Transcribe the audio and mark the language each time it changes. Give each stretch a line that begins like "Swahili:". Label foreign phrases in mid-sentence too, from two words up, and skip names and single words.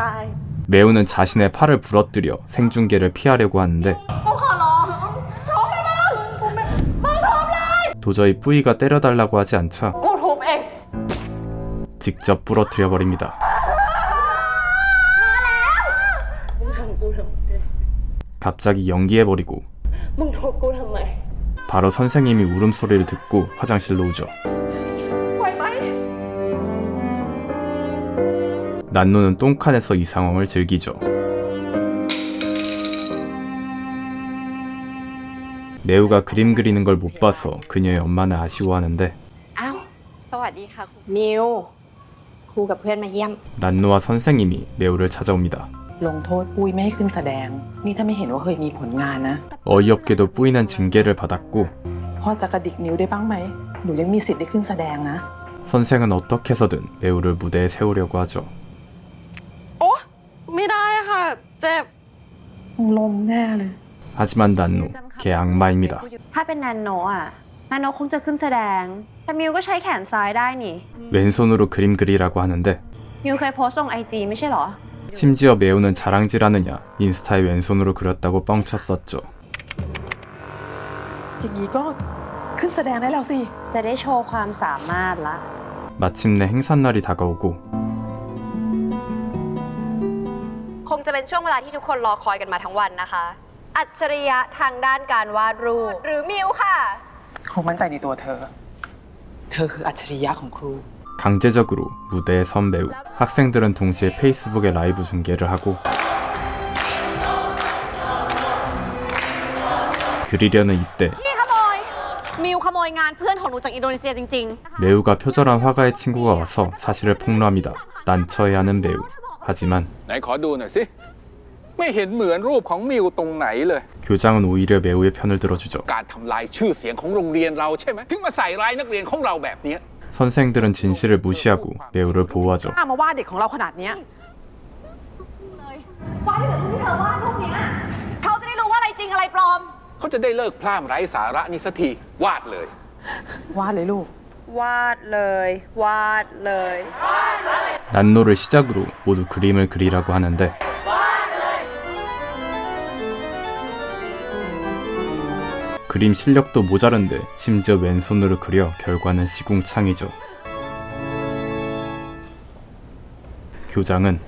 Korean: 매우는 자신의 팔을 부러뜨려 생중계를 피하려고 하는데 도저히 뿌이가 때려달라고 하지 않자
Thai: กูทุบเอง
Korean: 직접 부러뜨려 버립니다. 갑자기 연기해버리고
Thai: มึงทุบกูทำไม
Korean: 바로 선생님이 울음소리를 듣고 화장실로 오죠.
Thai: ไหวไหม
Korean: 난노는 똥칸에서 이 상황을 즐기죠. 매우가 그림 그리는 걸 못 봐서 그녀의 엄마는 아쉬워하는데
Thai: อ้าวสวัสดีค่ะมิวครูกับเพื่อนมาเยี่ยม
Korean: 난노와 선생님이 매우를 찾아옵니다.
Thai: ลงโทษปุ้ยไม่ให้ขึ้นแสดง นี่ถ้าไม่เห็นว่าเคยมีผลงานนะ
Korean: 어이없게도 뿌이는 징계를 받았고
Thai: พ่อจะกระดิกนิ้วได้บ้างไหม หนูยังมีสิทธิ์ได้ขึ้นแสดงนะ
Korean: 선생은 어떻게 해서든 매우를 무대에 세우려고 하죠.
Thai: ไม่ได้ค่ะ เจ็บ ลมแน่เลย
Korean: 하지만 난노 걔 악마입니다.
Thai: ถ้าเป็นนันโนอ่ะนันโนคงจะขึ้นแสดง แต่มิวก็ใช้แขนซ้ายได้นี่
Korean: 왼손으로 그림 그리라고 하는데
Thai: มิวเคยโพสต์ลงไอจีไม่ใช่เหรอ
Korean: 심지어 매우는 자랑질하느냐 인스타에 왼손으로 그렸다고 뻥쳤었죠.
Thai: อย่างนี้ก็ขึ้นแสดงได้แล้วสิ จะได้โชว์ความสามารถละ
Korean: 마침내 행사날이 다가오고
Thai: คงจะเป็นช่วงเวลาที่ทุกคนรอคอยกันมาทั้งวันนะคะ อัจฉริยะทางด้านการวาดรูป หรือมิวค่ะ ครูมั่นใจในตัวเธอ เธอคืออัจฉริยะของครู
Korean: 강제적으로 무대에 선 매우. 학생들은 동시에 페이스북에 라이브 중계를 하고 그리려는 이때
Thai: พี่ขโมย มิวขโมยงานเพื่อนของหนูจากอินโดนีเซียจริง
Korean: 매우가 표절한 화가의 친구가 와서 사실을 폭로합니다. 난처해하는 매우. 하지만
Thai: ไหนขอดูหน่อยสิไม่เห็นเหมือนรูปของมิวตรงไหนเลย
Korean: 교장은 오히려 매우의 편을 들어주죠.
Thai: การทำลายชื่อเสียงของโรงเรียนเราใช่ไหมถึงมาใส่ร้ายนักเรียนของเราแบบนี้
Korean: 선생들은 진실을 무시하고 매우를 보호하죠.
Thai: ถ้ามาวาดเด็กของเราขนาดเนี้ย ๆ วาดให้เหมือนที่เธอวาดพวกเนี้ยเขาจะได้รู้ว่าอะไรจริงอะไรปลอม เขาจะได้เลิกพร่ำไร้สาระนี้สักทีวาดเลย วาดเลยลูก วาดเลย วาดเลย
Korean: 난노를 시작으로 모두 그림을 그리라고 하는데 그림 실력도 모자른데 심지어 왼손으로 그려 결과는 시궁창이죠. 교장은